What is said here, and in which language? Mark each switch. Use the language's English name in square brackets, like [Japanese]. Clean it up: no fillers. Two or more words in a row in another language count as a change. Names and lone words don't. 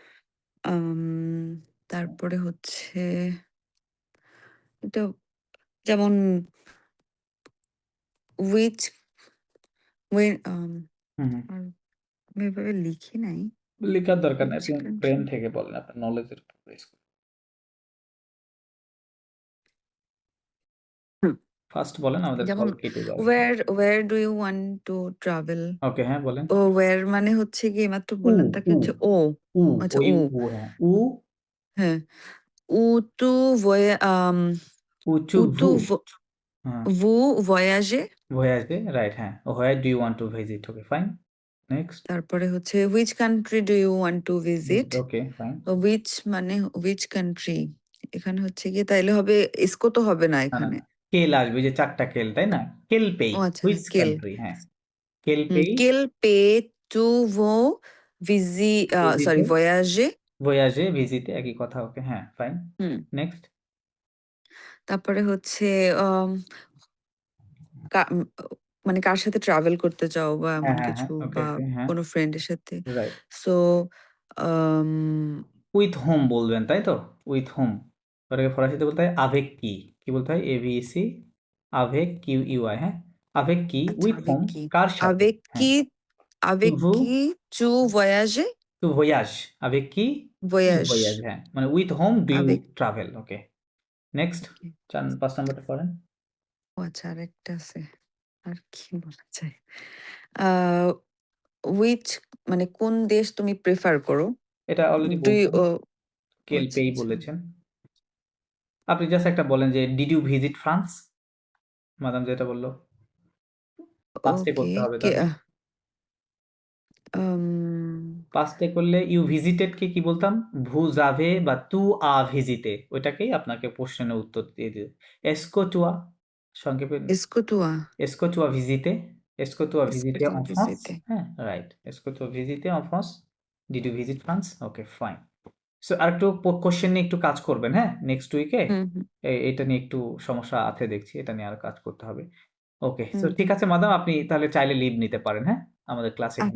[Bangla] তারপরে হচ্ছে এটা যেমন [English] which when হুম হুম। [Bangla] আমি এভাবে লিখি নাই লেখার দরকার নাই, [English] Which [Bangla] আপনি [English] country? [Bangla] ব্রেন থেকে বলেন, আপনার নলেজের উপর বেস করে। হুম। ফার্স্ট বলেন, আমাদের যেমন কল কেটে যাবে। [English] where do you want to travel? [Bangla] ওকে, হ্যাঁ বলেন। ও where মানে হচ্ছে কি মাত্র উ বললাম তাকে উ হচ্ছে ও উ আচ্ছা ওই উ উ হ্যাঁ উ হ্যাঁ [French] où tu উচু où tu [Bangla] ভু হ্যাঁ [French] vous voyager [English] ভয়াজে right হ্যাঁ where do you want to visit okay fine next [Bangla] তারপরে হচ্ছে [English] which country do you want to visit? okay fine [Bangla] which মানে [English] which country [Bangla] এখানে হচ্ছে কি তাইলে হবে ইসকো তো হবে না না না এখানে না কেল আসবে, যে চারটা কেল তাই না, [French] quel pays [Bangla] ও আচ্ছা [English] হুইচ [French] কেল [Bangla] কান্ট্রি, হ্যাঁ [French] quel pays quel pays tu veux ভিজিটে voyager voyager visiter একই কথা, ওকে হ্যাঁ ফাইন হুম [Bangla] নেক্সট তারপরে হচ্ছে আম, মানে কার সাথে ট্রাভেল করতে চাও বা হ্যাঁ এমন হ্যাঁ কিছু হ্যাঁ ওকে বা ওকে হ্যাঁ কোনো ফ্রেন্ডের সাথে রাইট সো [English] with whom [Bangla] বলবেন তাই তো, [English] with whom [Bangla] ওটাকে ফরাসিতে বলতে হয় [French] avec qui [Bangla] বলতে হয় এভিসি আভেক কিউ ইউআই, হ্যাঁ [French] avec qui [Bangla] আচ্ছা [English] with whom [French] avec qui [Bangla] কার সাথে, [French] avec [Bangla] হ্যাঁ [French] qui avec vous qui tu voyages টু ভয়াজ আভেক কি voyage [Bangla] ভয়াজ, হ্যাঁ মানে [English] with whom do you [French] avec [Bangla] ট্রাভেল, ওকে নেক্সট 5 নাম্বারটা পড়েন। ও আচ্ছা আরেকটা আছে আর কি বলা যায় আহ which মানে কোন দেশ তুমি প্রেফার করো এটা অলরেডি [English] do you [Bangla] বলছেন, কেল আচ্ছা পেই আচ্ছা বলেছেন। আপনি জাস্ট একটা বলেন যে [English] did you visit France, [Bangla] মাদাম যেটা বললো পাস্টে ওকে করতে হবে কে তাহলে। um, পাস্টে করলে ইউ ভিজিটেড কে কি বলতাম, [French] vous avez [Bangla] বা [French] tu as visité, [Bangla] ওইটাকেই আপনাকে প্রশ্নের উত্তর দিয়ে দিবে। [French] est-ce que toi [Bangla] সংক্ষেপে [French] est-ce que toi এসকো টুয়া ভিজিতে, এসকো টুয়া est-ce que ভিজিতে toi en France, visiter [Bangla] হ্যাঁ রাইট [French] est-ce que toi visiter en France, [English] did you visit France, okay fine. [Bangla] সো আরেকটু কোশ্চেন নিয়ে একটু কাজ করবেন, হ্যাঁ [English] next week হুম হুম [Bangla] এটা নিয়ে একটু সমস্যা আছে দেখছি, এটা নিয়ে আর কাজ করতে হবে। [English] okay so হুম [Bangla] ঠিক হুম। আছে মাদাম, আপনি তাহলে চাইলে লিভ নিতে পারেন, হ্যাঁ আমাদের ক্লাস এখানে